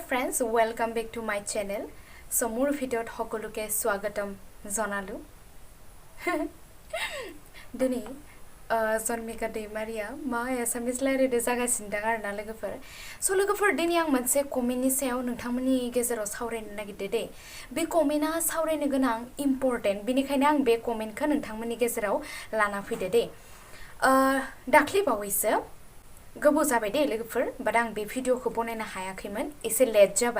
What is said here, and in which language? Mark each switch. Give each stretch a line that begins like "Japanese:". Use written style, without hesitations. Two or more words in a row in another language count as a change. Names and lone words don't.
English: friends, welcome back to my channel.
Assamese: So মোৰ ভিডিঅ'ত সকলোকে স্বাগতম জনালো। দিনে জন্মিকা
Bodo: दैमारिया मा एसामिस लायरायनो जागासिनो दं आरोना लोगोफोर। स' लोगोफोर दिनै आं मोनसे कमेन्टनि सायाव नोंथांमोननि गेजेराव सावरायनो नागिरदों दे। बे कमेन्टआ सावरायनो गोनां इम्पोर्टेन्ट, बेनिखायनो आं बे कमेन्टखौ नोंथांमोननि गेजेराव लाना फैदो दे। दाख्लि बावैसो गोबाव जाबाय दे लोगोफोर, बाट आं बे भिडिअखौ बनायनो हायाखैमोन, एसे लेट जाबाय।